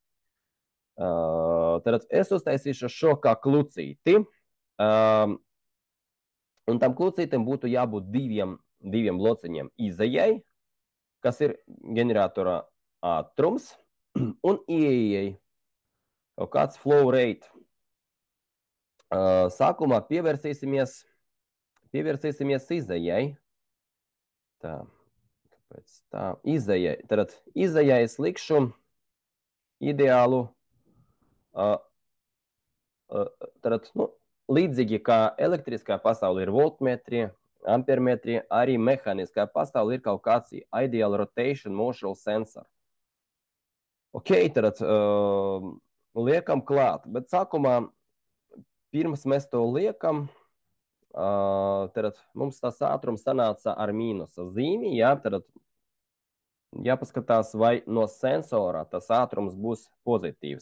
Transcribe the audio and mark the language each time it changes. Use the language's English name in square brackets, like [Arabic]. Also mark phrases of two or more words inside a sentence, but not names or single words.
[Latvian] Tad es uztaisīšu šo kā klucīti. Un tam klucītam būtu jābūt diviem lociņiem izejai, kas ir ģeneratora ātrums, un ieejai kaut kāds [English] flow rate. [Latvian] Sākumā pievērsīsimies izejai. Tā, kāpēc tā? Izejai. Tad izejai es likšu ideālu tad, nu, līdzīgi kā elektriskā pasaule ir voltmetri, ampermetri, arī mehāniskā pasaule ir kaut kāds [English] ideal rotation motion sensor. [Latvian] Ok, tad liekam klāt, bet sākumā, pirms mēs to liekam, tad mums tas ātrums sanāca ar mīnusa zīmi, jā, tad jāpaskatās, vai no sensora tas ātrums būs pozitīvs.